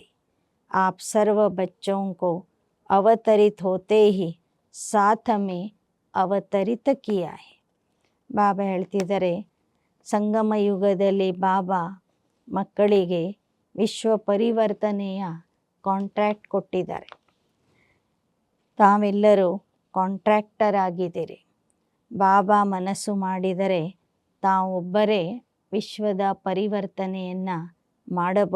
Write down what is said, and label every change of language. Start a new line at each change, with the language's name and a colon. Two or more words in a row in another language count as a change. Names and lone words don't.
Hindi: आप सर्व बच्चों को अवतरित होते ही साथ में अवतरित किया है.
Kannada: ಬಾಬಾ ಹೇಳ್ತಿದ್ದಾರೆ, ಸಂಗಮ ಯುಗದಲ್ಲಿ ಬಾಬಾ ಮಕ್ಕಳಿಗೆ ವಿಶ್ವ ಪರಿವರ್ತನೆಯ ಕಾಂಟ್ರ್ಯಾಕ್ಟ್ ಕೊಟ್ಟಿದ್ದಾರೆ. ತಾವೆಲ್ಲರೂ ಕಾಂಟ್ರ್ಯಾಕ್ಟರ್ ಆಗಿದ್ದೀರಿ. ಬಾಬಾ ಮನಸ್ಸು ಮಾಡಿದರೆ ತಾವೊಬ್ಬರೇ ವಿಶ್ವದ ಪರಿವರ್ತನೆಯನ್ನು ಮಾಡಬಹುದು.